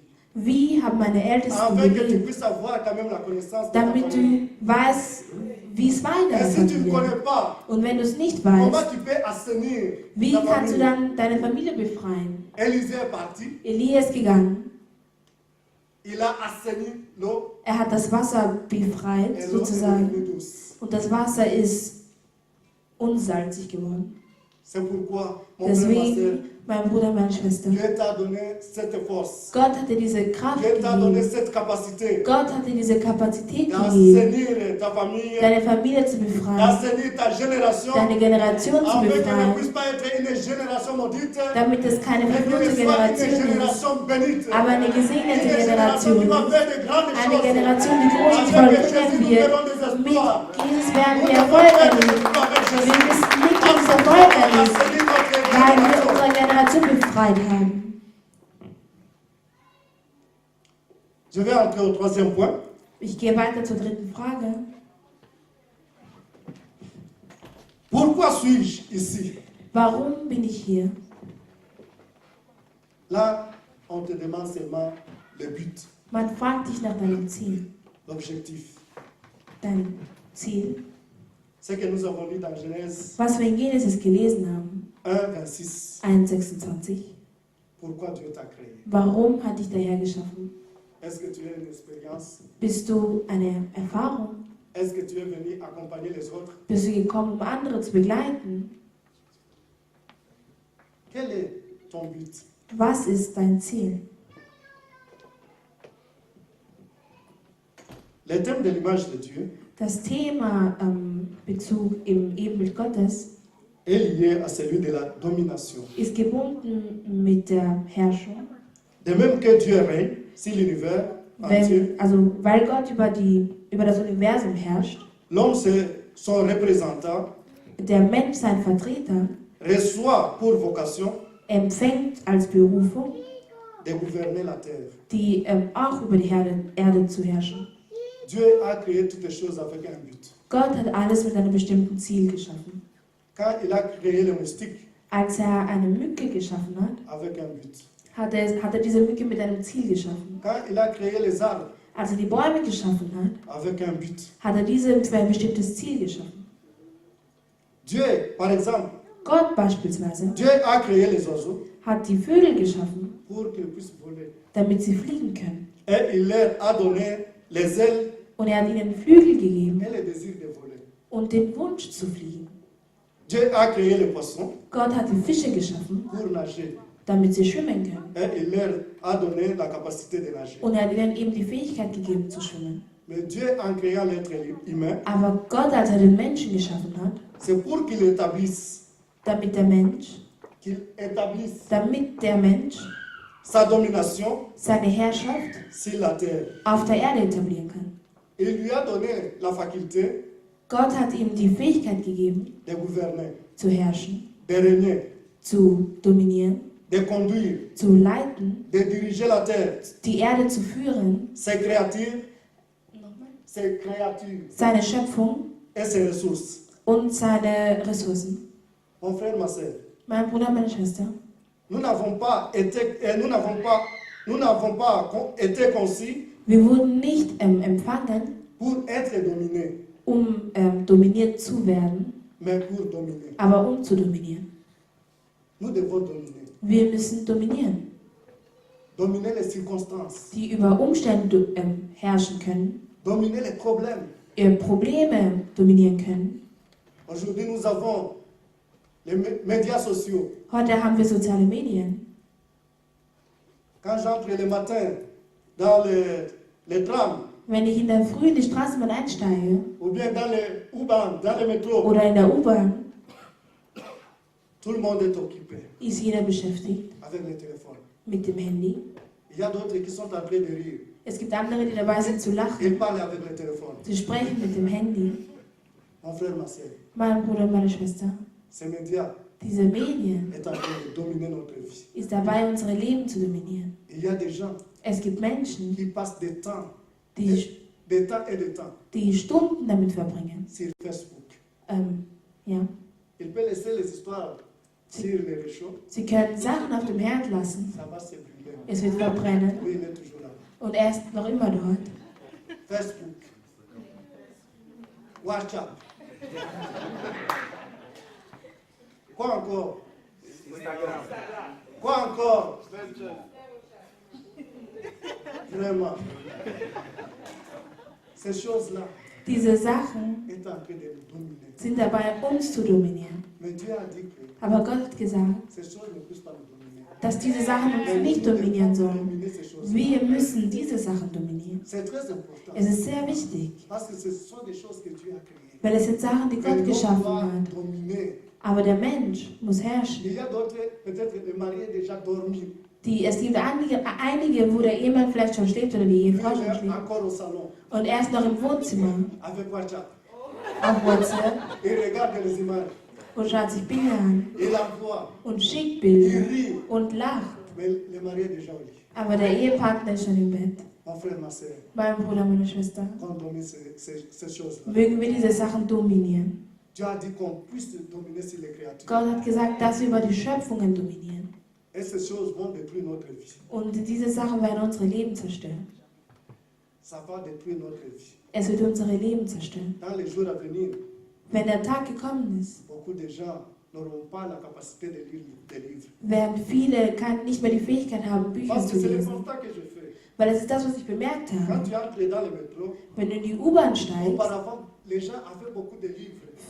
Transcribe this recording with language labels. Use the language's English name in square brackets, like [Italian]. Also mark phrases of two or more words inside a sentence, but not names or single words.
[German] wie haben meine Ältesten [French] Afin que tu [German] gelebt, [French] puisses avoir quand même la connaissance de ta [German] damit [French] famille. [German] du weißt, wie es war in [French] Et [German] deiner [French] si tu ne [German] Familie. [French] connais pas, [German] Und wenn du es nicht [French] comment [German] weißt, [French] tu peux assainir [German] wie [French] ta [German] kannst du [French] famille? [German] dann deine Familie befreien? [French] Élisée est parti, [German] Elia ist gegangen, [French] il a assaini l'eau [German] er hat das Wasser befreit, [French] et l'eau est [German] sozusagen, [French] devenue douce. [German] und das Wasser ist unsalzig geworden. [French] C'est pourquoi, mon frère, ma soeur, [German] Deswegen, mein Bruder, meine Schwester, [French] Dieu t'a donné cette force. [German] Gott hat dir diese Kraft [French] Dieu t'a donné [German] gegeben. [French] cette capacité [German] Gott hat dir diese Kapazität gegeben, [French] d'assainir ta famille, [German] deine Familie zu befreien, [French] d'assainir ta génération, [German] deine Generation zu [French] afin qu'elle ne [German] befreien, [French] puisse pas être une génération maudite, [German] damit es keine [French] mais [German] verfluchte [French] qu'elle soit une [German] Generation ist, [French] génération bénite. [German] aber eine gesegnete [French] Une génération qui [German] Generation. [French] va faire de grandes [German] Eine [French] choses. [German] Generation, die großes [French] Avec [German] vollbringen [French] Jésus, nous [German] wird. [French] verrons des [German] Mit [French] exploits. [German] Jesus werden [French] Nous [German] wir [French] devons [German] Erfolg [French] faire des [German] erleben. [French] exploits avec [German] Wir [French] Jésus. [German] müssen nicht dieses [French] Afin [German] Erfolg [French] qu'on [German] erleben, [French] assainisse notre [German] weil wir [French] génération. [German] unsere Generation befreit haben. [French] Je vais entrer au troisième point. [German] Ich gehe weiter zur dritten Frage. [French] Pourquoi suis-je ici? [German] Warum bin ich hier? [French] Là, on te demande seulement le but, [German] Man fragt dich nach deinem Ziel. [French] l'objectif. [German] Dein Ziel. [French] Ce que nous avons lu dans Genèse [German] Was wir in Genesis gelesen haben, [French] 1, 26. [German] 1,26. [French] Pourquoi Dieu t'a créé? [German] Warum hat dich der Herr geschaffen? [French] Est-ce que tu as une expérience? [German] Bist du eine Erfahrung? [French] Est-ce que tu es venu accompagner les autres? [German] Bist du gekommen, um andere zu begleiten? [French] Quel est ton but? [German] Was ist dein Ziel? [French] Le thème de l'image de Dieu [German] Das Thema Bezug im Ebenbild Gottes [French] est lié à celui de la domination. [German] ist gebunden mit der Herrschung. [French] De même que Dieu règne sur l'univers entier, [German] Weil Gott über das Universum herrscht, [French] l'homme, son représentant, [German] der Mensch, sein Vertreter, [French] reçoit pour vocation [German] empfängt als Berufung, [French] de gouverner la terre. [German] die auch über die Erde zu herrschen. [French] Dieu a créé toutes les choses avec un but. [German] Gott hat alles mit einem bestimmten Ziel geschaffen. [French] Quand il a créé le moustique, [German] Als er eine Mücke geschaffen hat, [French] avec un but. [German] hat er diese Mücke mit einem Ziel geschaffen. [French] Quand il a créé les arbres, [German] Als er die Bäume geschaffen hat, [French] avec un but. [German] hat er diese für ein bestimmtes Ziel geschaffen. [French] Dieu, par exemple, [German] Gott beispielsweise [French] Dieu a créé les oiseaux [German] hat die Vögel geschaffen, [French] pour qu'ils puissent voler. [German] damit sie fliegen können. [French] Et il leur a donné les ailes [German] Und er hat ihnen Flügel gegeben [French] et le désir de voler. [German] und den Wunsch zu fliegen. [French] Dieu a créé les poissons [German] Gott hat die Fische geschaffen, [French] pour nager. [German] damit sie schwimmen können. [French] Et il leur a donné la capacité de nager. [German] Und er hat ihnen eben die Fähigkeit gegeben zu schwimmen. [French] Mais Dieu, en créant l'être humain, [German] Aber Gott, als er den Menschen geschaffen hat, [French] c'est pour qu'il établisse, [German] damit der Mensch [French] sa domination [German] seine Herrschaft [French] sur la terre. [German] auf der Erde etablieren kann. [French] Il lui a donné la faculté [German] Gott hat ihm die Fähigkeit gegeben, [French] de gouverner, [German] zu herrschen, [French] de régner, [German] zu dominieren, [French] de conduire, [German] zu leiten, [French] de diriger la terre, [German] die Erde zu führen, [French] ses créatures, [German] seine Schöpfung [French] et ses ressources. [German] und seine Ressourcen. [French] Mon frère, ma soeur, [German] Mein Bruder, meine Schwester, [French] nous n'avons pas été conçus [German] wir wurden nicht empfangen, [French] pour être dominés, [German] dominiert zu werden, [French] mais pour dominer. [German] aber um zu dominieren. [French] Nous devons dominer. [German] Wir müssen dominieren, [French] Dominer les circonstances, [German] die über Umstände herrschen können, [French] dominer les problèmes. [German] Probleme dominieren können. [French] Aujourd'hui, nous avons les médias sociaux. [German] Heute haben wir soziale Medien. [French] Quand j'entre le matin dans les trams, [German] Wenn ich in der Früh in die Straßenbahn einsteige [French] ou bien dans les U-Bahn, dans les métros, [German] oder in der U-Bahn, [French] tout le monde est occupé [German] ist jeder beschäftigt [French] avec les téléphones. [German] mit dem Handy. [French] Il y a d'autres qui sont en train de rire. [German] Es gibt andere, die dabei sind zu lachen. [French] Ils parlent avec le téléphone. [German] Sie sprechen mit dem Handy. [French] Mon frère, ma soeur, [German] Mein Bruder, meine Schwester, [French] ces médias [German] diese Medien [French] est en train de dominer notre vie. [German] ist dabei, unsere Leben zu dominieren. [French] Il y a des gens [German] Es gibt Menschen, [French] qui passent des temps [German] die, [French] et des temps [German] die Stunden damit verbringen. [French] sur Facebook. [German] Ja. [French] Il peut laisser les histoires sur les réchauds, [German] Sie können Sachen auf dem Herd lassen. [French] ça va se brûler. [German] Es wird verbrennen. [French] Oui, il est toujours là. [German] Und er ist noch immer dort. [French] Facebook, WhatsApp. Quoi encore? Quoi encore? Vraiment. Ces choses-là [German] Diese Sachen [French] est en train de nous dominer. [German] sind dabei, uns zu dominieren. [French] Mais Dieu a dit que [German] Aber Gott hat gesagt, [French] ces choses ne puissent pas nous dominer. [German] dass diese Sachen uns nicht dominieren sollen. [French] Dominer ces choses. [German] Wir müssen diese Sachen dominieren. [French] C'est très important. [German] Es ist sehr wichtig, [French] Parce que ce sont des choses que Dieu a créées. [German] weil es sind Sachen, die [French] Mais [German] Gott [French] l'homme [German] geschaffen [French] doit [German] hat. [French] dominer. [German] Aber der Mensch muss herrschen. [French] Il y a d'autres, peut-être le mari est déjà dormi. [German] Es gibt einige, wo der Ehemann vielleicht schon schläft oder die [French] Lui, [German] Ehefrau schon [French] il est [German] schläft. [French] encore au salon [German] Und er ist noch im Wohnzimmer [French] avec WhatsApp. [German] auf WhatsApp [French] Il regarde les images. [German] und schaut sich Bilder an [French] Il envoie. [German] und schickt [French] Il [German] Bilder [French] rit. [German] und lacht. [French] Mais le mari est déjà au lit. [German] Aber der Ehepartner ist schon im Bett. [French] Mon frère, ma soeur, [German] Mein Bruder, meine Schwester. [French] qu'on domine ces choses-là. [German] Mögen wir diese Sachen dominieren. [French] Dieu a dit qu'on puisse dominer sur les créatures. [German] Gott hat gesagt, dass wir über die Schöpfungen dominieren. [French] Et ces choses vont détruire notre vie. [German] Und diese Sachen werden unsere Leben zerstören. [French] Ça va détruire notre vie. [German] Es wird unsere Leben zerstören. [French] Dans les jours à venir, [German] Wenn der Tag gekommen ist, [French] beaucoup de gens n'auront pas la capacité de lire des livres. [German] werden viele nicht mehr die Fähigkeit haben, Bücher [French] Parce [German] zu [French] que c'est le [German] lesen. [French] constat que je fais. [German] Weil das ist das, was ich bemerkt [French] Quand [German] habe. [French] tu entres dans le métro, [German] Wenn du in die U-Bahn steigst, [French] auparavant, les gens avaient beaucoup de livres.